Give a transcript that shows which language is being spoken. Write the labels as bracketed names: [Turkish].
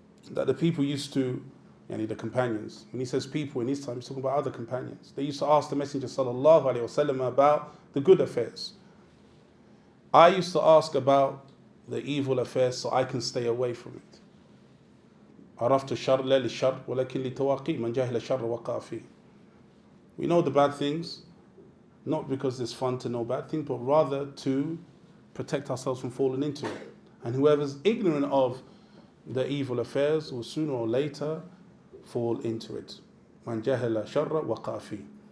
[English] That the people used to, yani the companions, when he says people in his time, he's talking about other companions. They used to ask the Messenger sallallahu alaihi wasallam about the good affairs. I used to ask about the evil affairs so I can stay away from it. [Arabic] عرفت الشر لا للشر ولكن لتواقي من جهل الشر وقع فيه. [English] We know the bad things, not because it's fun to know bad things, but rather to protect ourselves from falling into it. And whoever's ignorant of the evil affairs will sooner or later fall into it. [Arabic] من جهل الشر وقع فيه.